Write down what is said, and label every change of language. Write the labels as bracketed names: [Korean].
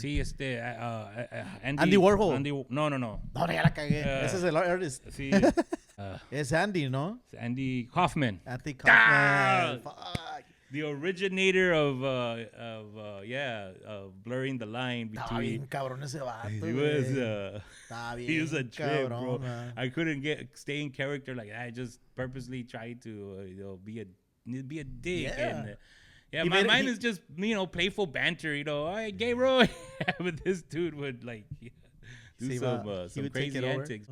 [Spanish] Sí, Andy Warhol. No. No, ya la cagué. Ese es el artist. Sí. Es Andy, ¿no? Andy Kaufman. [English] Andy Kaufman. Fuck. The originator of blurring the line between. [Spanish] Estaba bien cabrón ese vato. [English] He was a trip, bro. Man. I couldn't stay in character like that. I just purposely tried to be a dick. Yeah. And, my mind is just playful banter. Hey, Gay Roy, but this dude would like do some crazy antics.